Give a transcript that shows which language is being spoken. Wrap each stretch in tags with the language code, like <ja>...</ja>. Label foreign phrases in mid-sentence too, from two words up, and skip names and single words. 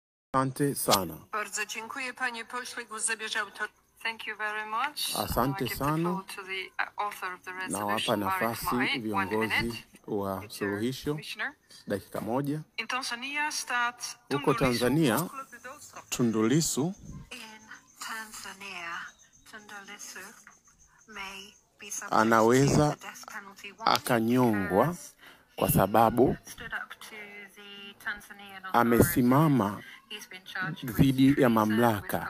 <sw>Asante sana.</sw> <pl>Bardzo dziękuję, panie pośle. Głos zabierze autor.</pl> <en>Thank you very much.</en> <sw>Asante sana. Nawapa nafasi viongozi wa suluhisho dakika moja. Huko Tanzania, Tundu Lissu anaweza akanyongwa kwa sababu amesimama dhidi ya mamlaka.</sw>